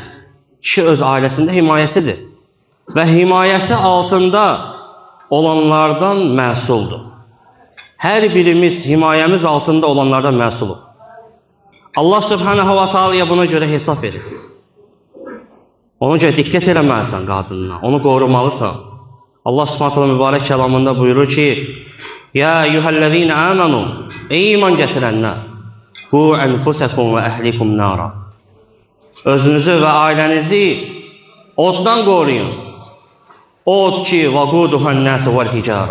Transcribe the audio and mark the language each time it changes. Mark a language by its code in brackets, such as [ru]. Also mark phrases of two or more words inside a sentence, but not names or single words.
[az] Kişi öz ailəsində himayəçidir və himayəsi altında olanlardan məsuldur. Hər birimiz himayəmiz altında olanlardan məsulub. Allah [ar] سبحانه وتعالى [az] buna görə hesab verir. Ona görə diqqət eləməlisən qadınına, onu qorumalısan. Allah [ar] سبحانه وتعالى [az] mübarək kəlamında buyurur ki, [ar] يا أيها الذين آمنوا, [az] ey iman gətirənlər, [ar] قوا أنفسكم وأهليكم نارا. [az] Özünüzü və ailənizi oddan qoruyun. Od ki, [ar] وقودها الناس والحجارة.